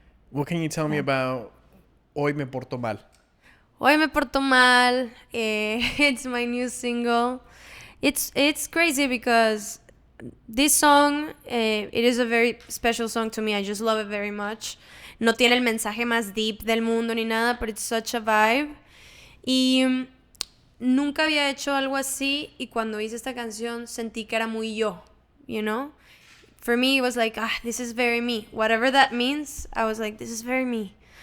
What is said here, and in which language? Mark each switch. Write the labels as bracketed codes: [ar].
[en] What can you tell me about Hoy Me Porto Mal? Hoy Me Porto Mal, it's my new single. It's crazy because this song, it is a very special song to me. I just love it very much. [es] No tiene el mensaje más deep del mundo ni nada, [en] but it's such a vibe. [es] Y nunca había hecho algo así, y cuando hice esta canción sentí que era muy yo, [en] you know? For me, it was like, this is very me. Whatever that means, I was like, this is very me.